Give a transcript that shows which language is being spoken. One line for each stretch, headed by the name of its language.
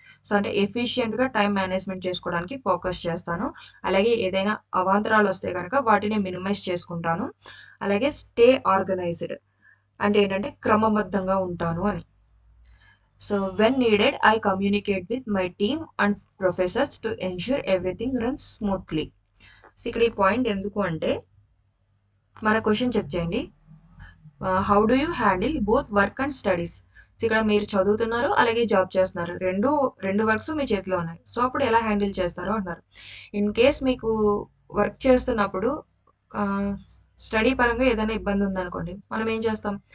Telugu: So, అంటే ఎఫిషియంట్‌గా time management చేసుకోవడానికి focus చేస్తాను. అలాగే ఏదైనా అవాంతరాలొస్తే గనక వాటిని మినిమైజ్ చేసుకుంటాను. అలాగే స్టే ఆర్గనైజ్డ్ అంటే ఏంటంటే క్రమబద్ధంగా ఉంటాను అని.
English: So, when needed, I communicate with my team and professors to ensure everything runs smoothly.
Telugu: So, ఇక్కడ ఈ పాయింట్ ఎందుకు అంటే, మన క్వెషన్ చెక్ చేయండి.
English: How do you handle both work and studies? So,
Telugu: ఇక్కడ మీరు చదువుతున్నారు, అలాగే జాబ్ చేస్తున్నారు. రెండు వర్క్స్ మీ చేతిలో ఉన్నాయి. సో, అప్పుడు ఎలా హ్యాండిల్ చేస్తారు అంటున్నారు. ఇన్ కేస్ మీకు వర్క్ చేస్తున్నప్పుడు ఆహ్, స్టడీ పరంగా ఏదైనా ఇబ్బంది ఉందనుకోండి, మనం ఏం చేస్తాం?